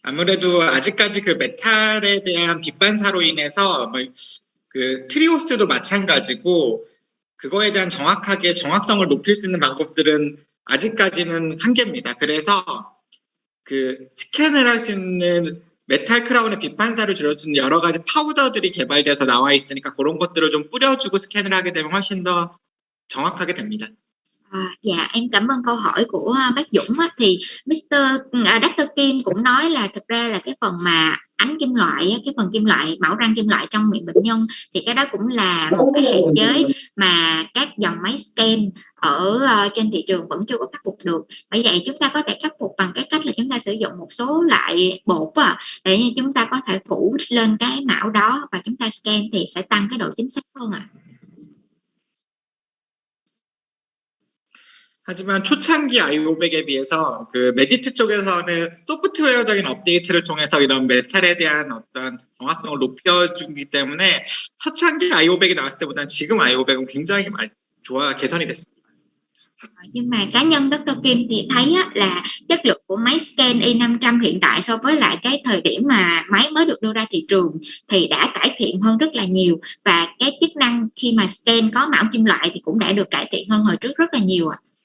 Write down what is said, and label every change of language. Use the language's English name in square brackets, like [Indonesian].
[Korean] 아무래도 아직까지 그 메탈에 대한 비판사로 인해서 그 트리오스도 마찬가지고 그거에 대한 정확성을 높일 수 있는 방법들은 아직까지는 한계입니다. 그래서 그 스캔을 할 수 있는 메탈 크라운의 비판사를 줄일 수 있는 여러 가지 파우더들이 개발돼서 나와 있으니까 그런 것들을 좀 뿌려주고 스캔을 하게 되면 훨씬 더 정확하게 됩니다. [Vietnamese] Dạ, em cảm ơn câu hỏi của bác Dũng á, thì Dr. Kim cũng nói là thực ra là cái phần mà ánh kim loại, cái phần kim loại, mẫu răng kim loại trong miệng bệnh nhân thì cái đó cũng là một cái hạn chế mà các dòng máy scan ở trên thị trường vẫn chưa có khắc phục được. Bởi vậy chúng ta có thể khắc phục bằng cái cách là chúng ta sử dụng một số loại bột để chúng ta có thể phủ lên cái mão đó và chúng ta scan thì sẽ tăng cái độ chính xác hơn ạ. [Korean] 하지만 초창기 아이오백에 비해서 그 메디트 쪽에서는 소프트웨어적인 업데이트를 통해서 이런 메탈에 대한 어떤 정확성을 높여주기 때문에 초창기 아이오백이 나왔을 때보다는 지금 아이오백은 굉장히 개선이 됐습니다. [Vietnamese] Nhưng mà cá nhân Dr. Kim thì thấy là chất lượng của máy scan Y500 hiện tại so với lại cái thời điểm mà máy mới được đưa ra thị trường thì đã cải thiện hơn rất là nhiều, và cái chức năng khi mà scan có mão kim loại thì cũng đã được cải thiện hơn hồi trước rất là nhiều ạ.